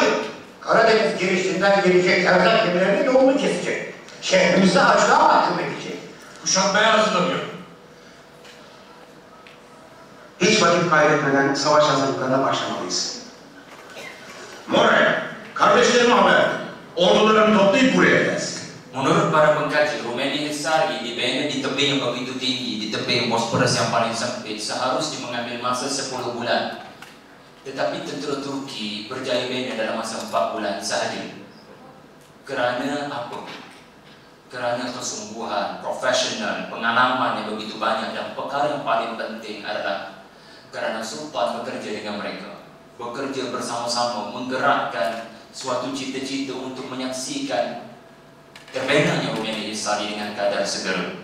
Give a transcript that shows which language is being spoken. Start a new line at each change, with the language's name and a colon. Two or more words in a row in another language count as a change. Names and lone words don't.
Turkish: Karadeniz girişinden gelecek erzak gemilerinin yolunu kesecek. Şehrimizi açlığa mahkum edecek. Kuşatmaya hazırlanıyor. Hiç vakit kaybetmeden savaş hazırlıklarına başlamalıyız. Moray, kardeşlerime haber. Ordularını toplayıp buraya gelsin.
Malay: Menurut para pengkaji, Rumeli Hisari dibina di tebing yang begitu tinggi, di tebing Bosporus yang paling sempit, seharusnya mengambil masa 10 bulan. Tetapi tentera Turki berjaya bina dalam masa 4 bulan sahaja. Kerana apa? Kerana kesungguhan, profesional, pengalaman yang begitu banyak, dan perkara yang paling penting adalah kerana Sultan bekerja dengan mereka, bekerja bersama-sama, menggerakkan suatu cita-cita untuk menyaksikan terbinanya Rumeli Hisari dengan kadar segera.